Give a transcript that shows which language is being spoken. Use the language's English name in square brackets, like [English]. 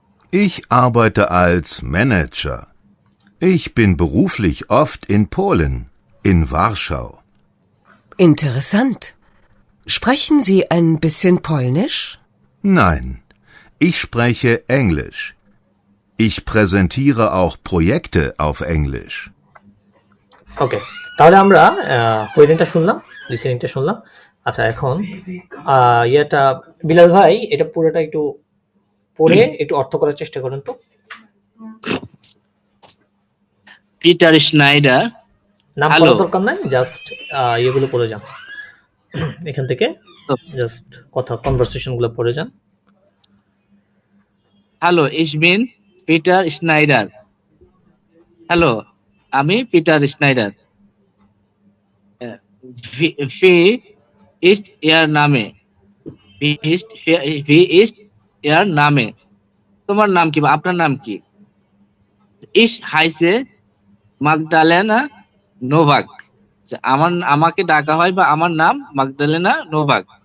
[German] Ich arbeite als Manager. Ich bin beruflich oft in Polen, in Warschau. Interessant. Sprechen Sie ein bisschen Polnisch? Nein, ich spreche Englisch. Ich präsentiere auch Projekte auf Englisch. [Bangla] ওকে, তাহলে আমরা হইরেনটা শুনলাম, লিসেনিংটা শুনলাম। আচ্ছা, এখন ইয়েটা বিলাল ভাই এটা পুরোটা একটু পড়ে একটু অর্থ করার চেষ্টা করেন তো। পিটার স্নাইডার, নাম [English] Hello. [Bangla] করার দরকার নাই, জাস্ট ইয়েগুলো পড়ে যান এখান থেকে, জাস্ট কথা কনভারসেশন গুলো পড়ে যান। [German] হ্যালো, ich bin পিটার স্নাইডার। [Bangla] Hello, আমি Peter Snyder. [German] Wie ist Ihr Name? Wie ist Ihr Name? [Bangla] তোমার নাম কি বা আপনার নাম কি? [German] Ich heiße Magdalena Novak. [Bangla] আমাকে ডাকা হয় বা আমার নাম মাগদালেনা নোভাক।